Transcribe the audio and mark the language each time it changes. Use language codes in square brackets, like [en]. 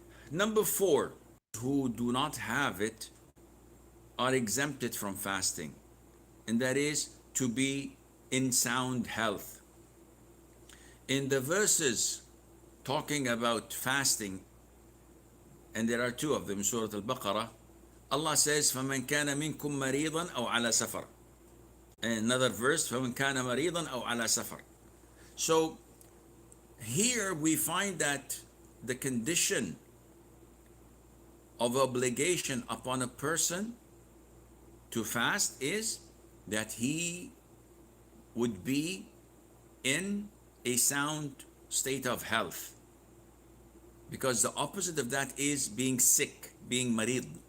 [en] Number four, who do not have it are exempted from fasting, and that is to be in sound health. In the verses talking about fasting, and there are two of them in Surah Al-Baqarah, Allah says, [ar] فَمَنْ كَانَ مِنْكُمْ مَرِيضًا أَوْ عَلَى سَفَرٍ. [en] Another verse, [ar] فَمَنْ كَانَ مَرِيضًا أَوْ عَلَى سَفَرٍ. [en] So here we find that the condition of obligation upon a person to fast is that he would be in a sound state of health, because the opposite of that is being sick, being marid.